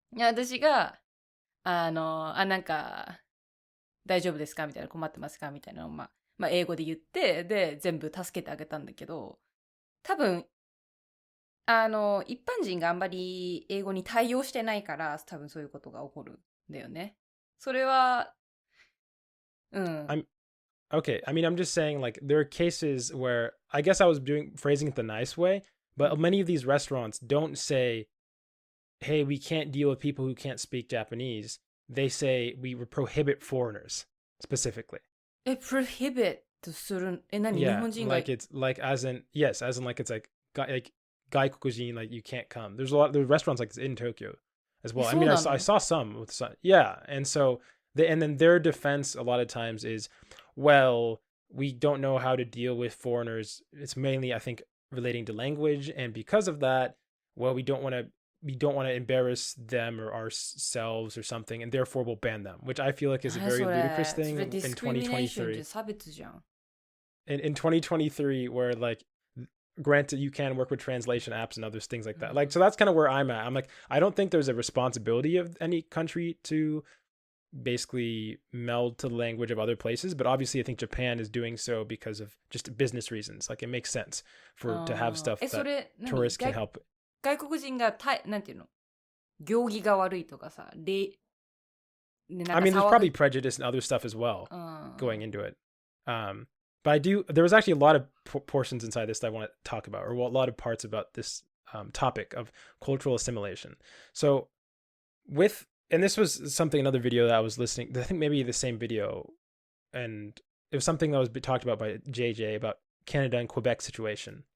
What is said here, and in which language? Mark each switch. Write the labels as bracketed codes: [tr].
[ja] 私が、なんか、大丈夫ですかみたいな、困ってますかみたいなのを、英語で言って、で、全部助けてあげたんだけど、多分、一般人があんまり英語に対応してないから、多分そういうことが起こるんだよね。それは、 [en] okay, I mean, I'm just saying, like, there are cases where I guess I was phrasing it the nice way, but many of these restaurants don't say, hey, we can't deal with people who can't speak Japanese. They say we prohibit foreigners specifically. [ja] prohibit とする、何、日 [en] Yeah, [ja] 本人が、 [en] like it's like as in yes, as in like it's like gaikokujin, like you can't come. There's restaurants like this in Tokyo as well. I mean, I saw some with some, yeah, and so and then their defense a lot of times is, well, we don't know how to deal with foreigners. It's mainly, I think, relating to language, and because of that, well, we don't want to embarrass them or ourselves or something, and therefore we'll ban them, which I feel like is a very ludicrous thing in 2023. [ja] 差別じゃん。 [en] In 2023, where like, granted, you can work with translation apps and other things like that. Like, so that's kind of where I'm at. I'm like, I don't think there's a responsibility of any country to basically meld to the language of other places, but obviously I think Japan is doing so because of just business reasons. Like, it makes sense to have stuff that tourists can help. [ja] 外国人がなんていうの、行儀が悪いとかさ、 [en] I mean, there's probably prejudice and other stuff as well going into it. But there was actually a lot of portions inside this that I want to talk about, or a lot of parts about this topic of cultural assimilation. So and this was another video that I was listening, I think maybe the same video, and it was something that was talked about by JJ about Canada and Quebec situation.